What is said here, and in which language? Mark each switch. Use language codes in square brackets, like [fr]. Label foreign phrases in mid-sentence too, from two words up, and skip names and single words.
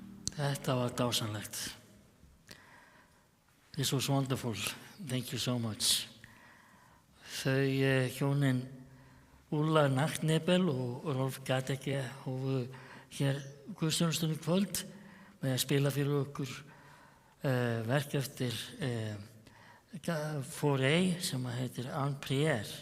[is] Þetta var dásamlegt. [en] This was wonderful. Thank you so much. [is] Þau hjónin Úlla Nachtnebel og Rolf Gadecke hófu hér guðsþjónustunni í kvöld með að spila fyrir okkur verk eftir Fauré sem heitir En prière.